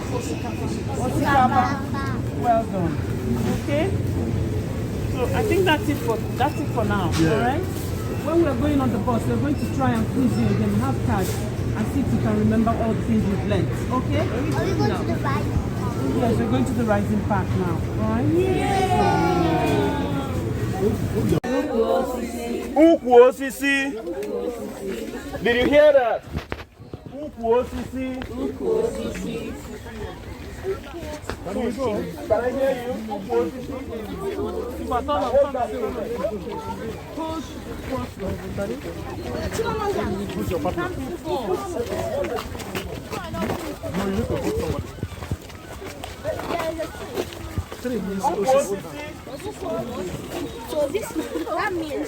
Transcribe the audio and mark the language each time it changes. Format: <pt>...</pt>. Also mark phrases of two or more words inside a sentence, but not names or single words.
<en>Osikapa. Well done. Okay. So I think that's it for now. Yeah. All right. When we're going on the bus, we're going to try and quiz you again, have cards, and see if you can remember all the things you've learned. Okay? Are we going to the right? Yes, we're going to the Rising Park now, right?</en> <ig>Ukwu osisi.</ig> <en>Did you hear that?</en> <ig>Ukwu osisi.</ig> <en>Can I hear you?</en> <ig>Ukwu osisi.</ig> <en>Push your button. No, you need to put somebody. So this, that means</en>